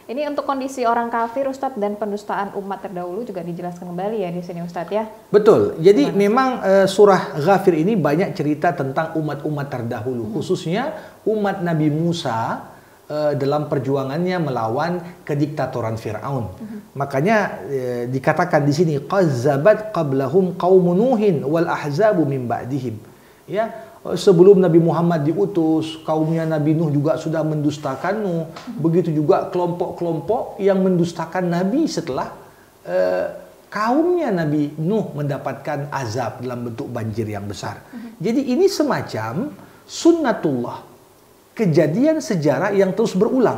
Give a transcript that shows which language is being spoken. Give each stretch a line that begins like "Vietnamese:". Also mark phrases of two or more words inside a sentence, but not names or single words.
Indonesian: Ini untuk kondisi orang kafir Ustadz dan pendustaan umat terdahulu juga dijelaskan kembali ya di sini Ustadz ya. Betul. Jadi memang surah Ghafir ini banyak cerita tentang umat-umat terdahulu, khususnya umat Nabi Musa dalam perjuangannya melawan kediktatoran Fir'aun. Makanya dikatakan di sini
Arabic: كذبت قبلهم قوم نوح والأحزاب من بعدهم.
Indonesian: Ya, sebelum Nabi Muhammad diutus, kaumnya Nabi Nuh juga sudah mendustakan Nuh. Begitu juga kelompok-kelompok yang mendustakan Nabi setelah kaumnya Nabi Nuh mendapatkan azab dalam bentuk banjir yang besar. Jadi ini semacam sunnatullah, kejadian sejarah yang terus berulang.